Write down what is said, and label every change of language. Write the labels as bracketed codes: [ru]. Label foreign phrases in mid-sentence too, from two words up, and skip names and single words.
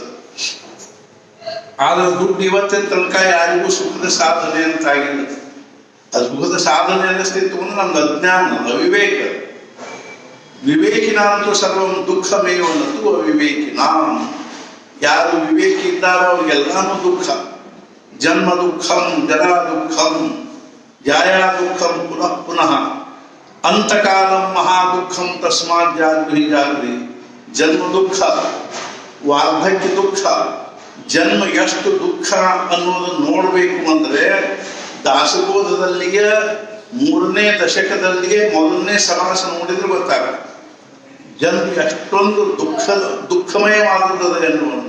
[kn] ಆದ್ರೆ ದುಡ್ಡು ಇವತ್ತಿನ ತನಕ ಯಾರಿಗೂ ಸುಖದ ಸಾಧನೆ ಅಂತ ಆಗಿಲ್ಲ. ಅದು ಸುಖದ ಸಾಧನೆ ಅನ್ನಿಸ್ತಿತ್ತು ಅಂದ್ರೆ ನಮ್ದು ಅಜ್ಞಾನ, ಅವಿವೇಕ. [sa] ವಿವೇಕಿನಾಂತೂ ಸರ್ವಂ ದುಃಖಮೇವನ್ನತು ಅವಿವೇಕಿನ. [kn] ಯಾರು ವಿವೇಕಿ ಇದ್ದಾರೋ ಅವ್ರಿಗೆಲ್ಲಾನು ದುಃಖ. [sa] ಜನ್ಮ ದುಃಖಂ, ಜರಾ ದುಃಖಂ, ಜಾಯಾ ದುಃಖಂ ಪುನಃ ಪುನಃ, ಅಂತಕಾಲಂ ಮಹಾ ದುಃಖಂ ತಸ್ಮಾತ್ ಜಾಗ್ರಿ ಜಾಗ್ರಿ. [kn] ಜನ್ಮ ದುಃಖ, ವಾರ್ಧಕ್ಯ ದುಃಖ, ಜನ್ಮ ಎಷ್ಟು ದುಃಖ ಅನ್ನೋದನ್ನು ನೋಡಬೇಕು ಅಂದ್ರೆ ದಾಸಬೋಧದಲ್ಲಿಯೇ 3ನೇ ದಶಕದಲ್ಲಿಯೇ 1ನೇ ಸಮಾಸ ನೋಡಿದ್ರೆ ಗೊತ್ತಾಗ ಜನ್ಮ ಎಷ್ಟೊಂದು ದುಃಖಮಯವಾಗುತ್ತದೆ ಎನ್ನುವಂಥ.